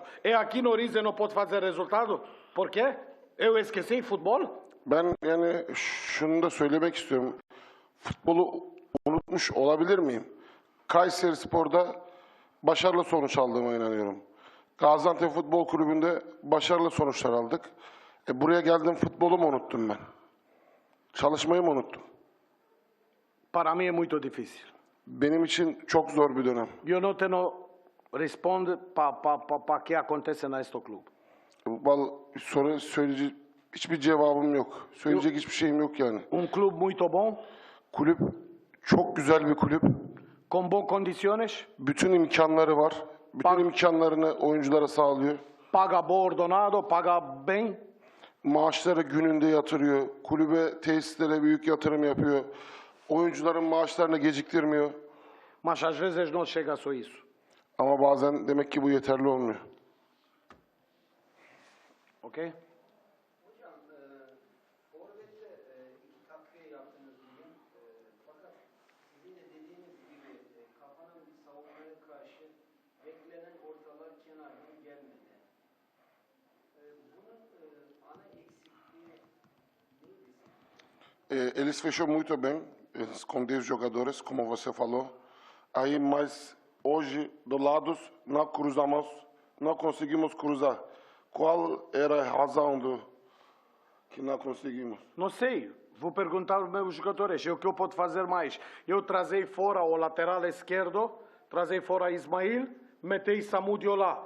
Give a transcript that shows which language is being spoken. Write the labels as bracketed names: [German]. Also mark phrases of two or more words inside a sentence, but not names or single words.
[Portuguese] E aqui no Rize não pode fazer resultado? Por quê? Eu esqueci futebol? [Turkish] Ben yani şunu da söylemek istiyorum. Futbolu unutmuş olabilir miyim? Kayserispor'da başarılı sonuç aldığıma inanıyorum. Gaziantep Futbol Kulübü'nde başarılı sonuçlar aldık. Buraya geldim, futbolu mu unuttum ben? Çalışmayı mı unuttum? [Portuguese] Para mim é muito difícil. [Turkish] Benim için çok zor bir dönem. [Portuguese] Eu não tenho responde para que acontece neste clube. [Turkish] Sonra söyleyecek hiçbir cevabım yok. Söyleyecek hiçbir şeyim yok yani. [Portuguese] Clube muito bom, [Turkish] Kulüp çok güzel bir kulüp. [Portuguese] com boas condições, [Turkish] Bütün imkanları var. Bütün imkanlarını oyunculara sağlıyor. [Portuguese] paga bom ordenado, paga bem. [Turkish] Maaşları gününde yatırıyor. Kulübe, tesislere büyük yatırım yapıyor. Oyuncuların maaşlarını geciktirmiyor. [Portuguese] Mas às vezes não chega só isso. [Turkish] Ama bazen demek ki bu yeterli olmuyor. Ok? Forvet'te iki takviye yaptınız bugün. Fakat sizin de dediğiniz gibi kafanın bir savunmaya karşı beklenen ortalar kenardan gelmedi. Bunun ana eksikliği neydi? [Portuguese] Eles fechou muito bem, com 10 jogadores, como você falou. Aí, mas hoje, do lados, não cruzamos, não conseguimos cruzar. Qual era a razão que não conseguimos? Não sei. Vou perguntar aos meus jogadores. O que eu posso fazer mais? Eu trazei fora o lateral esquerdo, trazei fora Ismail, metei Samudio lá.